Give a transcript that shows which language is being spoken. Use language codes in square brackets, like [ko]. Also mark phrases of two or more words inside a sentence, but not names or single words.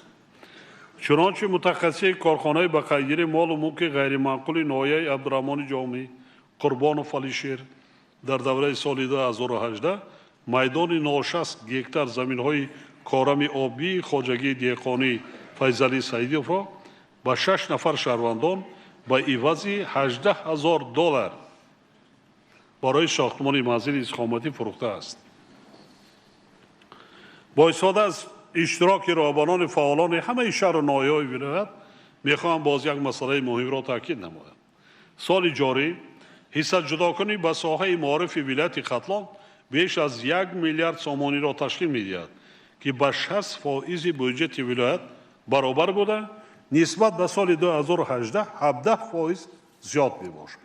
[tg] чунончи мутахассиси корхонаи ба қайдгирии молу мулки ғайриманқули ноҳияи Абдураҳмони Ҷомӣ, Қурбонов Алишер дар давраи соли 2018 майдони 960 гектар заминҳои корами обии хоҷагии деҳқонии Файзалӣ Саидовро ба 6 нафар шаҳрвандон ба ивази $18,000 барои сохтмони манзили иstiqomatӣ фурӯхтааст. Бо истифода аз иштироки роҳбарон фаъолони ҳамаи шаҳр ва ноҳияҳои вилоят мехоҳам боз як масъалаи муҳимро таъкид намоям. Соли ҷорӣ ҳиссаи ҷудокунӣ ба соҳаи маорифи вилояти Хатлон беш аз 1 миллиард сомониро ташкил медиҳад ки ба 60% буҷаи вилоят баробар буда, нисбат ба соли 2018 17% зиёд мебошад.